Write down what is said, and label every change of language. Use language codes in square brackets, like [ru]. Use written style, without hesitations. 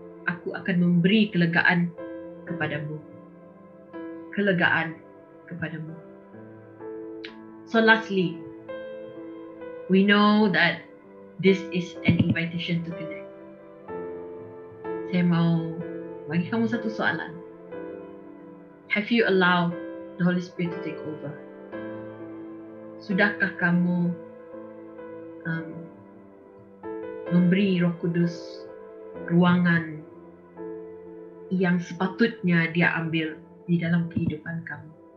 [ms] Aku akan memberi kelegaan kepadamu. Kelegaan kepadamu. [en] So lastly, we know that this is an invitation to connect. [ms] Saya mau bagi kamu satu soalan. [en] Have you allowed the Holy Spirit to take over? [ms] Sudahkah kamu memberi Roh Kudus ruangan yang sepatutnya dia ambil di dalam kehidupan kamu?